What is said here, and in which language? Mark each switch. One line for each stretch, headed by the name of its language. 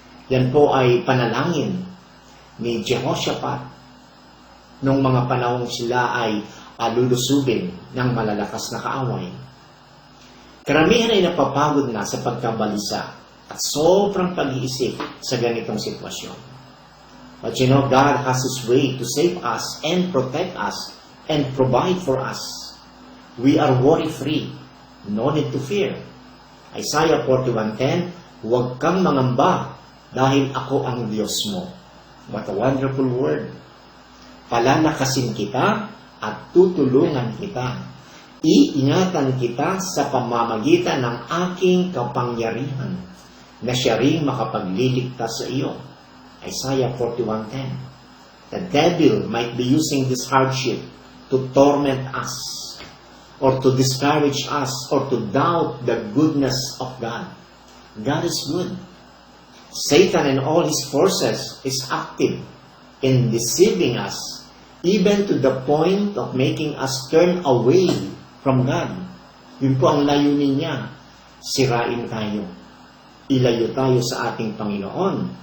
Filipino: Yan po ay panalangin ni Jehoshaphat nung mga panahong sila ay lulusubin ng malalakas na kaaway. Karamihan ay napapagod na sa pagkabalisa at sobrang pag-iisip sa ganitong sitwasyon.
English: But you know, God has His way to save us and protect us and provide for us. We are worry-free. No need to fear.
Filipino: Isaiah 41:10, huwag kang mangamba dahil ako ang Diyos mo.
English: What a wonderful word.
Filipino: Palalakasin kita at tutulungan kita. Iingatan kita sa pamamagitan ng aking kapangyarihan na siya ring makapagliligtas sa iyo.
English: Isaiah 41:10. The devil might be using this hardship to torment us, or to discourage us, or to doubt the goodness of God. God is good. Satan and all his forces is active in deceiving us, even to the point of making us turn away from God.
Filipino: Yun po ang layunin niya. Sirain tayo. Ilayo tayo sa ating Panginoon.